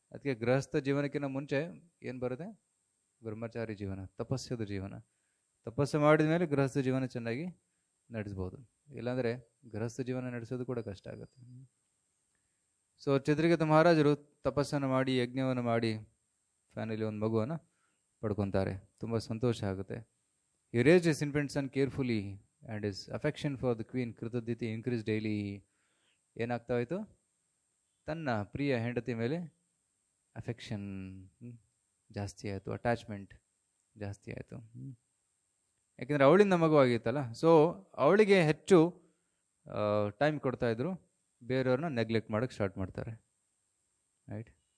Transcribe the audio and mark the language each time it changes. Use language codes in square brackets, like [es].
[kn] ಅದಕ್ಕೆ ಗೃಹಸ್ಥ ಜೀವನಕ್ಕಿಂತ ಮುಂಚೆ ಏನು ಬರುತ್ತೆ? ಬ್ರಹ್ಮಚಾರಿ ಜೀವನ, ತಪಸ್ಸದ ಜೀವನ. ತಪಸ್ಸು ಮಾಡಿದ ಮೇಲೆ ಗೃಹಸ್ಥ ಜೀವನ ಚೆನ್ನಾಗಿ ನಡೆಸ್ಬೋದು. ಇಲ್ಲಾಂದರೆ ಗೃಹಸ್ಥ ಜೀವನ ನಡೆಸೋದು ಕೂಡ ಕಷ್ಟ ಆಗುತ್ತೆ. ಸೊ ಚಿತ್ರಕೇತು ಮಹಾರಾಜರು ತಪಸ್ಸನ್ನು ಮಾಡಿ, ಯಜ್ಞವನ್ನು ಮಾಡಿ ಫೈನಲಿ ಒಂದು ಮಗುವನ್ನು ಪಡ್ಕೊತಾರೆ. ತುಂಬ ಸಂತೋಷ ಆಗುತ್ತೆ. [en] He raised his infant son carefully and his affection for the queen Kritadyuti increased daily. [kn] ಏನಾಗ್ತಾ ಹೋಯಿತು? ತನ್ನ ಪ್ರಿಯ ಹೆಂಡತಿ ಮೇಲೆ ಅಫೆಕ್ಷನ್ ಜಾಸ್ತಿ ಆಯಿತು, ಅಟ್ಯಾಚ್ಮೆಂಟ್ ಜಾಸ್ತಿ ಆಯಿತು. ಯಾಕೆಂದರೆ ಅವಳಿಂದ ಮಗು ಆಗಿತ್ತಲ್ಲ. ಸೊ ಅವಳಿಗೆ ಹೆಚ್ಚು ಟೈಮ್ ಕೊಡ್ತಾಯಿದ್ರು, ಬೇರೆಯವ್ರನ್ನ ನೆಗ್ಲೆಕ್ಟ್ ಮಾಡೋಕ್ಕೆ ಸ್ಟಾರ್ಟ್ ಮಾಡ್ತಾರೆ, ರೈಟ್.